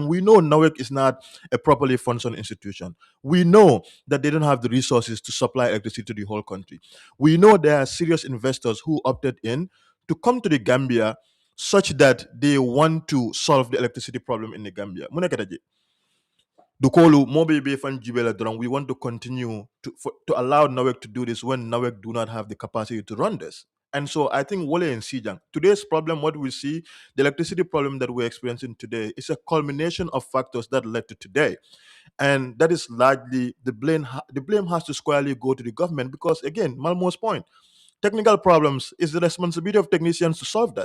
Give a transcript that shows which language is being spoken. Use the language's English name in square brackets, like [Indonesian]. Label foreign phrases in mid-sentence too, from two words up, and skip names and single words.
[English] We know NAWEC is not a properly functioning institution. We know that they don't have the resources to supply electricity to the whole country. We know there are serious investors who opted in to come to the Gambia such that they want to solve the electricity problem in the Gambia. [Mandingo] Dukolu mobe be fan jibela drong. [English] We want to continue to allow NAWEC to do this when NAWEC do not have the capacity to run this. And so I think Wale and Sijang, today's problem, what we see, the electricity problem that we're experiencing today, is a culmination of factors that led to today. And that is largely the blame has to squarely go to the government because, again, Malmo's point, technical problems is the responsibility of technicians to solve that.